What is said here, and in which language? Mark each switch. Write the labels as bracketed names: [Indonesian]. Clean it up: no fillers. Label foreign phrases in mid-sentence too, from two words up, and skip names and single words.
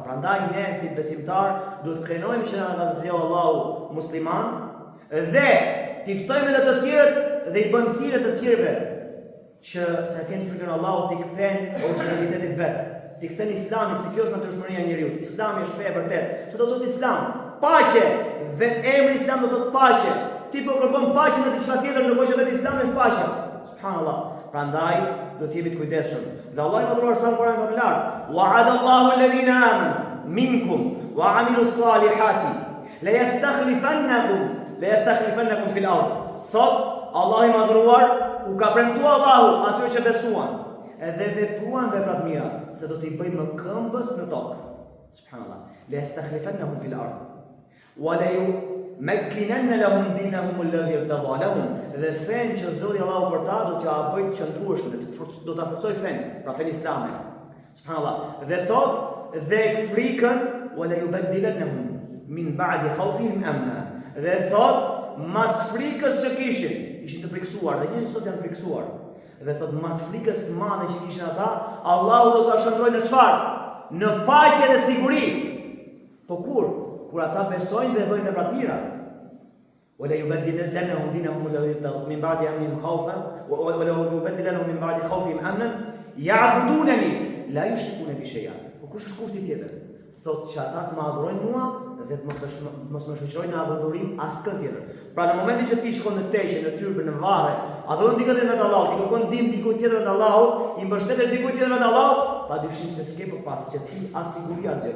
[Albanian] Prandaj ne si besimtar duhet krenojmë që na zgjidhë Allahu musliman dhe t'i ftojmë edhe të tjerët dhe i bëjmë thirrje të tjerëve që të kenë frikën Allahut, t'i kthen origjinalitetit vet, t'i kthen Islamin, se kjo është natyrshmëria e njeriu. Islami është fe e vërtetë. Çfarë do të thotë Islam? Paqe. Vetë emri Islam do të thotë paqe. Ti po kërkon paqe në diçka tjetër, ndërkohë që vetë Islami është paqe. Subhanallah. Prandaj do të jemi të kujdesshëm. Dhe Allahu i madhruar sa në Kur'an ka thënë: [Arabic] "وعد الله الذين آمنوا منكم وعملوا الصالحات ليستخلفنكم في الأرض." [Albanian] Thot Allahu i madhruar u ka premtuar Allahu atyre që besuan edhe vepruan vepra të mira se do t'i bëjmë këmbës në tokë. Subhanallah. [Arabic] ليستخلفنهم في الأرض ولا يمكنن لهم دينهم الذي ارتضى لهم. [Albanian] Dhe fen që Zoti Allahu për ta do t'ja bëjë të qëndrueshme, do ta forcoj fen, pra fen islame. Subhanallah. Dhe thot dhe frikën [Arabic] ولا يبدلنهم من بعد خوفهم أمنا. [Albanian] Dhe thot mas frikës që ishin të frikësuar, dhe njështë sot janë frikësuar. Dhe thot mas frikës të madhe që kishin ata, Allahu do t'u shndrojë në çfarë? Në paqe dhe siguri. Po kur ata besojnë dhe bëjnë vepra të mira. [Arabic] ولا يبدلنهم دينهم الذي من بعد أمنهم خوفا ولا يبدلنهم من بعد خوفهم أمنا يعبدونني لا يشركون بي شيئا. [Albanian] Po kush është kushti tjetër? Thot që ata të më adhurojnë mua dhe mos më shoqërojnë në adhurim askën tjetër. Pra në momentin që ti shkon në teqe, në tyrbe, në varre, adhuron dikë tjetër vetë Allahut, ti kërkon ndihmë dikujt tjetër vetë Allahut, i mbështetesh dikujt tjetër vetë Allahut, padyshim se s'ke për pas qetësi as siguri as gjë.